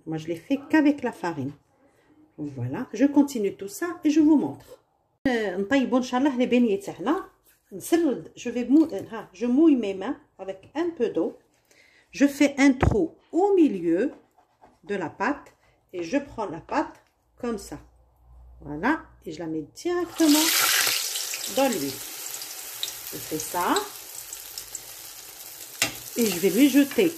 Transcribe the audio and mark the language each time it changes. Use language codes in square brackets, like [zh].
[fr] moi je l'ai fait qu'avec la farine. Voilà, je continue tout ça et je vous montre. [ar] نطيبوا ان شاء الله لي بيني تاعنا. نسرد [fr] je mouille mes mains avec un peu d'eau. Je fais un trou au milieu de la pâte et je prends la pâte comme ça. Voilà, et je la mets directement dans l'huile. Je fais ça et je vais lui jeter.